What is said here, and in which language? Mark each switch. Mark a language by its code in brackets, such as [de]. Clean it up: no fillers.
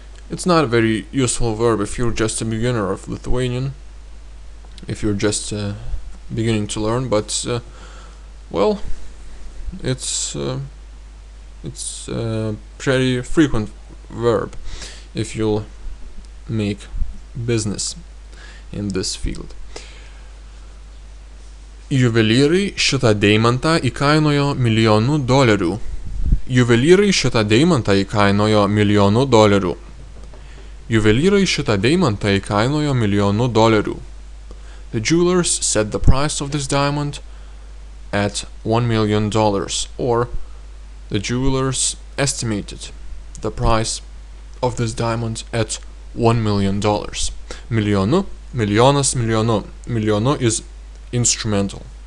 [en] It's not a very useful verb if you're just a beginner of Lithuanian, if you're just beginning to learn, but well, it's a pretty frequent verb if you'll make business in this field. [lt] Juvelyrai šitą deimantą įkainojo milijonų dolerių. Juvelyrai šitą deimantą įkainojo milijonų dolerių. Juvelyrai šitą deimantą įkainojo milijonų dolerių. [en] The jewelers set the price of this diamond at $1 million, or the jewelers estimated the price of this diamond at $1 million. [lt] Milijonų, milijonas, milijonų. Milijonų [en] is instrumental.